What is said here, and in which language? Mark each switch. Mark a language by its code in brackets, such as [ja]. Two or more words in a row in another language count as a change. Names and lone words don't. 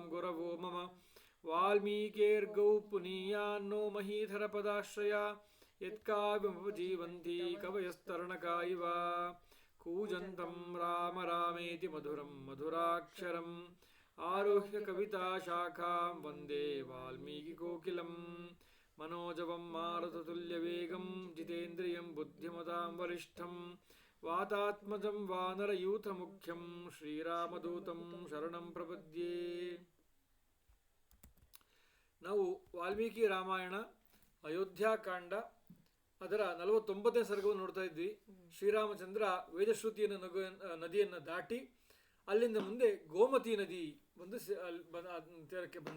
[sa] ಗುರವೋ ಮಮ ವಾಲ್ಮೀಕೇರ್ಗೌ ಪುನೀಯಾನ್ನೋ ಮಹೀಧರಪದಾಶ್ರಯಾ ಯತ್ಕಾವ್ಯಮುಪಜೀವಂತಿ ಕವಯಸ್ತರಣಕಾ ಇವ ಕೂಜಂತಂ ರಾಮ ರಾಮೇತಿ ಮಧುರಂ ಮಧುರಾಕ್ಷರಂ ಆರುಹ್ಯ ಕವಿತಾಶಾಖಾಂ ವಂದೇ ವಾಲ್ಮೀಕಿಕೋಕಿಲಂ ಮನೋಜವಂ ಮಾರುತತುಲ್ಯವೇಗಂ ಜಿತೇಂದ್ರಿಯಂ ಬುದ್ಧಿಮತಾಂ ವರಿಷ್ಠಂ ವಾತಾತ್ಮಜಂ ವಾನರಯೂಥಮುಖ್ಯಂ ಶ್ರೀರಾಮದೂತಂ ಶರಣಂ ಪ್ರಪದ್ಯೆ. [kn] ನಾವು ವಾಲ್ಮೀಕಿ ರಾಮಾಯಣ ಅಯೋಧ್ಯಾಕಾಂಡ ಅದರ 49ನೇ ಸರ್ಗವನ್ನು ನೋಡ್ತಾ ಇದ್ವಿ. ಶ್ರೀರಾಮಚಂದ್ರ ವೇದಶ್ರುತಿಯನ್ನು ನದಿಯನ್ನು ದಾಟಿ ಅಲ್ಲಿಂದ ಮುಂದೆ ಗೋಮತಿ ನದಿ ಬಂದು ತೀರಕ್ಕೆ ಬಂದ.